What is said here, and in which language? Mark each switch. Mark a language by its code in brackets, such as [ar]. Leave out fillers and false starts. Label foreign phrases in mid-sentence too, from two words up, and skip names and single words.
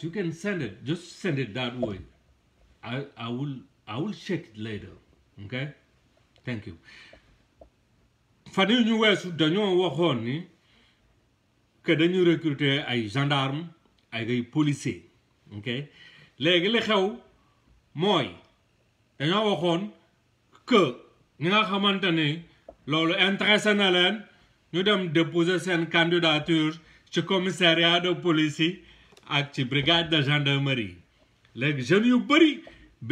[en] you can send it just send it that way I will check it later okay thank you [wo] fan yi ñu weesu dañoo waxoon ni que dañuy recruter ay gendarme ay policier okay léegi li xew mooy dañoo waxoon que ñi nga xamante ni loolu intéressé na leen ñu dem déposer seen candidature ci [fr] commissariat de police [wo] yi ak ci [fr] brigade de gendarmerie [wo] léegi jeunes yu bëri bi